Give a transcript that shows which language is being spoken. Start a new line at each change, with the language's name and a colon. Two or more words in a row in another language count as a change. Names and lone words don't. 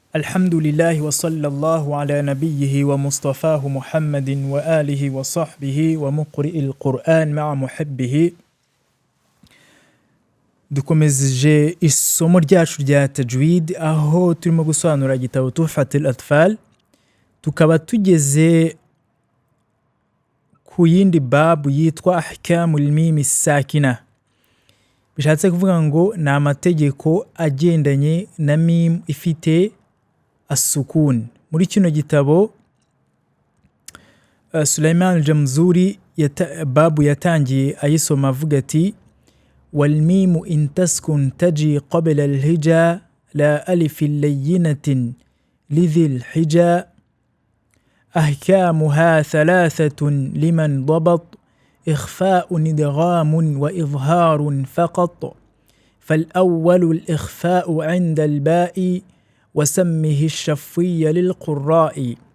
Arabic: الحمد لله وصلى الله على نبيه ومصطفاه محمد وآله وصحبه ومقرئ القرآن مع محبه.
Kinyarwanda: dukomeje isomo ryacu rya tajwid aho turimo gusobanura igitabo Tuhfatul Atfal, tukaba tugeze ku yindi babu yitwa
Arabic: أحكام الميم الساكنة.
Kinyarwanda: Bishatse kuvuga ngo ni amategeko agendanye na mim ifite as-sukun. Muri kino gitabo Sulaiman al-Jamzuri babu yatangiye ayisoma avuga ati
Arabic: والميم إن تسكن تجي قبل الهجا لا ألف لينة لذي الحجا أحكامها ثلاثة لمن ضبط إخفاء إدغام وإظهار فقط فالأول الإخفاء عند الباء وسمه الشفوي للقراء